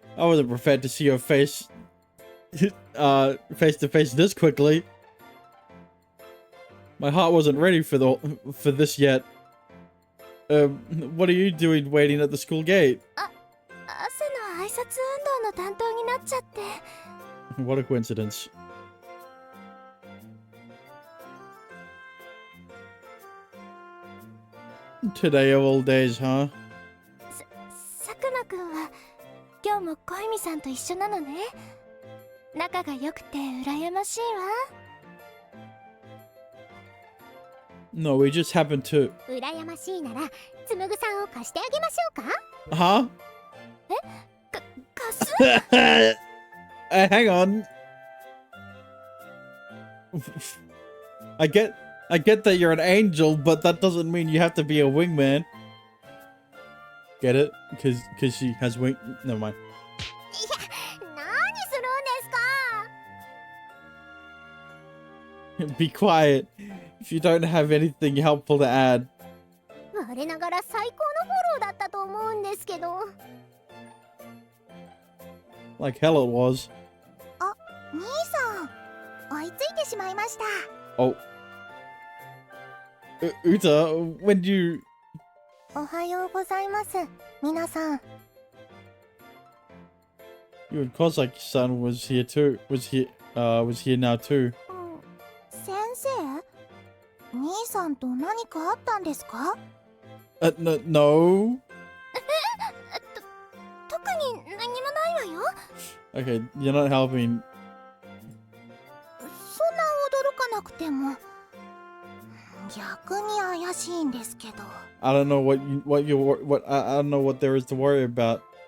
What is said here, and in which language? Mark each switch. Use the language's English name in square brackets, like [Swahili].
[English] I wasn't prepared to see your face, face to face this quickly. My heart wasn't ready for this yet. What are you doing waiting at the school gate? [Japanese] 朝の挨拶運動の担当になっちゃって。 [English] What a coincidence. Today of all days, huh? [Japanese] 佐久間くんは今日も小泉さんと一緒なのね。仲が良くて羨ましいわ。 [English] No, we just happened to... [Japanese] 羨ましいならつむぐさんを貸してあげましょうか。 [English] Huh? [Japanese] 貸す？ [English] Hang on. I get that you're an angel, but that doesn't mean you have to be a wingman. Get it? Because she has wing... Never mind. [Japanese] いや、何するんですか。 [English] Be quiet. If you don't have anything helpful to add. [Japanese] 我ながら最高のフォローだったと思うんですけど。 [English] Like hell it was. [Japanese] 兄さん、追いついてしまいました。 [English] Oh. Uta, when do you... [Japanese] おはようございます、皆さん。 [English] You and Kozaki-san was here too. Was here now too. [Japanese] 先生、兄さんと何かあったんですか？ [English] No. [Japanese] 特に何もないわよ。 [English] Okay, you're not helping. [Japanese] そんな驚かなくても。逆に怪しいんですけど。 [English] I don't know what I don't know what there is to worry about.